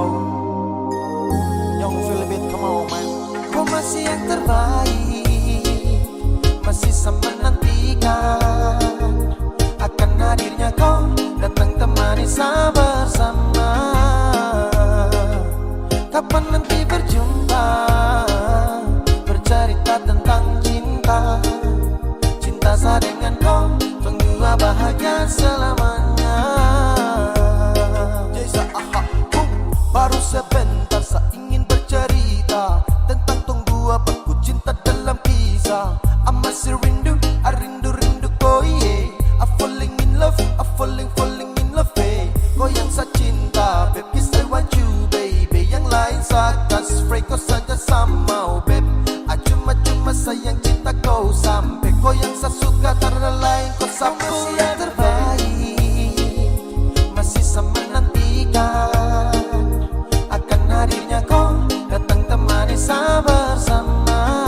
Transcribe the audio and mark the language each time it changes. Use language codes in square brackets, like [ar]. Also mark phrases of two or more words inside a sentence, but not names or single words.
[en] Young Philibit, come on man. [id] Kau masih yang terbaik, masih sama nantikan akan hadirnya kau datang temani saya bersama. Kapan nanti berjumpa, bercerita tentang cinta. Cinta saya dengan kau, berdua bahagia selamanya. Jasa aha, baru sebentar saya ingin bercerita tentang tong dua berdua cinta dalam kisah. I masih rindu, I rindu kau yeah. [en] I falling in love, I falling in love eh. [id] Kau yang saya cinta, [en] baby I want you baby. [id] Yang lain saya kasih free, kau saja sama [en] oh babe. [id] Cuma sayang cinta kau sampai kau yang saya suka karena lain kau sampai yang terbaik. Masih sama nantikan akan hadirnya kau datang temani saya bersama.